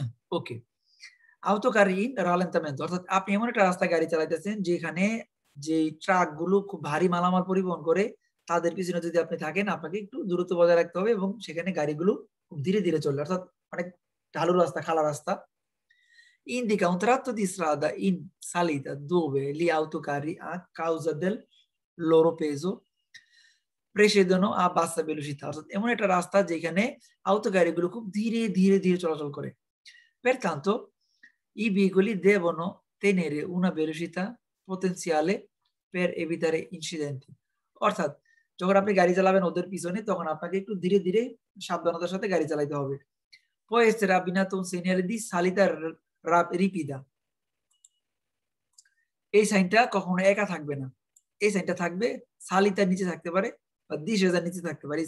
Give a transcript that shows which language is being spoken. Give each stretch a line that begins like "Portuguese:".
Bangla: Okay,
Italian: autocarri in rallentamento,
Bangla: অর্থাৎ আপনি এমন একটা রাস্তায় গাড়ি চালাইতেছেন যেখানে যে ট্রাক গুলো খুব ভারী মালামাল পরিবহন করে, তাদের পিছনে যদি আপনি থাকেন আপনাকে একটু দূরত্ব বজায় রাখতে হবে এবং সেখানে গাড়িগুলো খুব ধীরে ধীরে চলবে, অর্থাৎ অনেক ঢালু রাস্তা, খালা রাস্তা।
Italian: Indica un tratto di strada in salita dove gli autocarri a causa del loro peso precedono a bassa velocità,
Bangla: অর্থাৎ এমন একটা রাস্তা যেখানে autocarri গুলো খুব ধীরে ধীরে ধীরে চলাচল করে।
Italian: Pertanto i veicoli devono tenere una velocità potenziale per evitare incidenti,
Bangla: অর্থাৎ যখন আপনি গাড়ি চালাবেন ওদের পিছনে তখন আপনাকে একটু ধীরে ধীরে সাবধানতার সাথে গাড়ি চালাতে হবে।
Italian: Può essere abbinato un segnale di salita ripida,
Bangla: এই সাইনটা কখনো একা থাকবে না, এই সাইনটা থাকবে সালিতার নিচে থাকতে পারে বা দিশের নিচে থাকতে পারে।